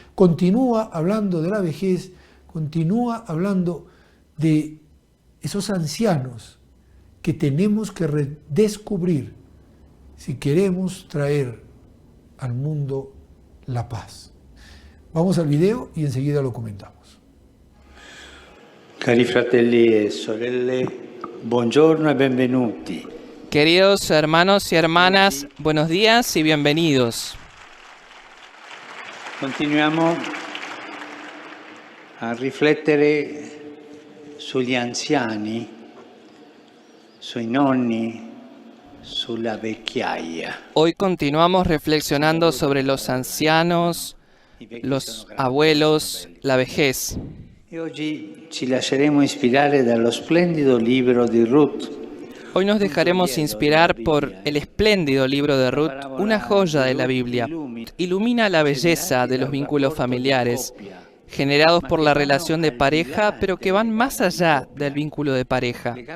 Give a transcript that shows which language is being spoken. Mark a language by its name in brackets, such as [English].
[Spanish] Continúa hablando de la vejez, continúa hablando de esos ancianos que tenemos que redescubrir si queremos traer al mundo la paz. Vamos al video y enseguida lo comentamos. [Italian] Cari fratelli e sorelle, buongiorno e benvenuti. [Spanish] Queridos hermanos y hermanas, buenos días y bienvenidos. [Italian] Continuiamo a riflettere sugli anziani, sui nonni, sulla vecchiaia. [Spanish] Hoy continuamos reflexionando sobre los ancianos, los abuelos, la vejez. [Italian] E oggi ci lasceremo ispirare dallo splendido libro di Ruth. [Spanish] Hoy nos dejaremos inspirar por el espléndido libro de Ruth, una joya de la Biblia. Ilumina la belleza de los vínculos familiares, generados por la relación de pareja, pero que van más allá del vínculo de pareja.